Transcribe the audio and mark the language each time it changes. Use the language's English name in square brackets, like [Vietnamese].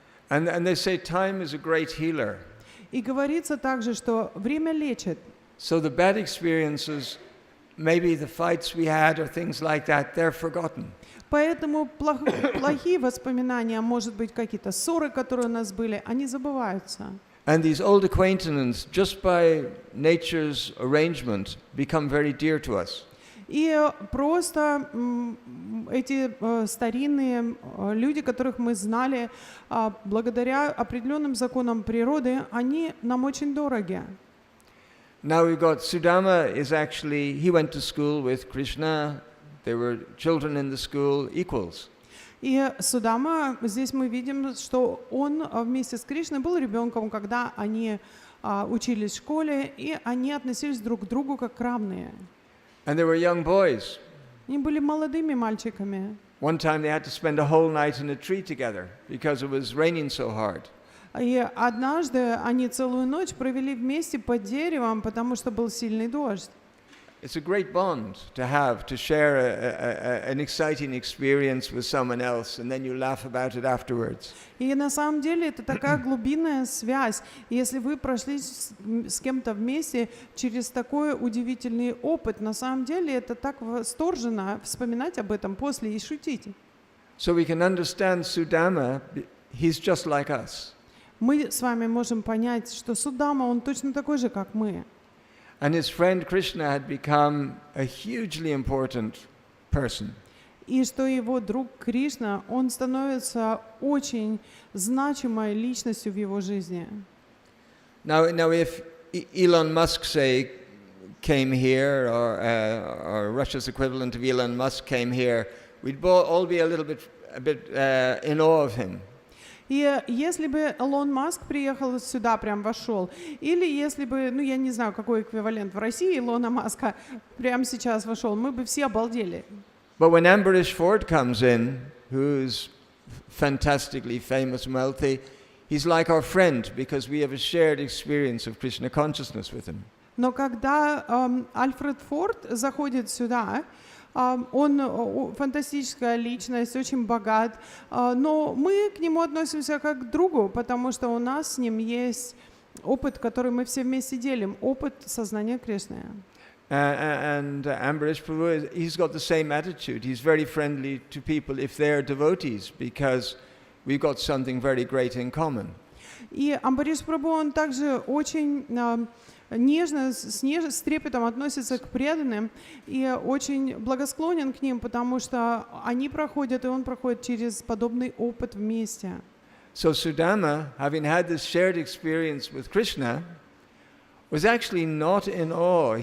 [English] And they say time is a great healer. [Russian] И говорится также, что время лечит. [English] So the bad experiences maybe the fights we had or things like that, they're forgotten. [Russian] Поэтому плохие воспоминания, может быть, какие-то ссоры, которые у нас были, они забываются. [English] And these old acquaintances, just by nature's arrangement, become very dear to us. [Russian] И просто эти старинные люди, которых мы знали, благодаря определенным законам природы, они нам очень дороги. [English] Now we've got Sudama he went to school with Krishna. There were children in the school, equals. [Russian] И Судама, здесь мы видим, что он вместе с Кришной был ребенком, когда они учились в школе, и они относились друг к другу как равные. [English] And they were young boys. [Russian] Они были молодыми мальчиками. [English] One time they had to spend a whole night in a tree together because it was raining so hard. [Russian] И однажды они целую ночь провели вместе под деревом, потому что был сильный дождь. [English] It's a great bond to share an exciting experience with someone else, and then you laugh about it afterwards. [Russian] И на самом деле это такая глубинная связь. Если вы прошли с кем-то вместе через такой удивительный опыт, на самом деле это так восторженно вспоминать об этом после и шутить. [English] So we can understand Sudama, he's just like us. [Russian] Мы с вами можем понять, что Судама, он точно такой же, как мы. [English] And his friend Krishna had become a hugely important person. [Russian] И что его друг Кришна, он становится очень значимой личностью в его жизни. [English] Now if Elon Musk, say, came here, or Russia's equivalent of Elon Musk came here, we'd all be a bit in awe of him. [Russian] И если бы Илон Маск приехал сюда, прям вошел, или если бы, я не знаю, какой эквивалент в России Илона Маска прямо сейчас вошел, мы бы все обалдели. [English] But when Ambarish Ford comes in, who's fantastically famous and wealthy, he's like our friend because we have a shared experience of Krishna consciousness with him. [Russian] Но когда Альфред Форд заходит сюда, он фантастическая личность, очень богат, но мы к нему относимся как к другу, потому что у нас с ним есть опыт, который мы все вместе делим, опыт сознания Кришны. [English] And Ambarish Prabhu, he's got the same attitude. He's very friendly to people if they're devotees because we've got something very great in common. [Russian] И Амбариш Прабху, он также очень нежно, с трепетом относится к преданным и очень благосклонен к ним, потому что они проходят, и он проходит через подобный опыт вместе. [English] So Sudama, having had this shared experience with Krishna, was actually not in awe.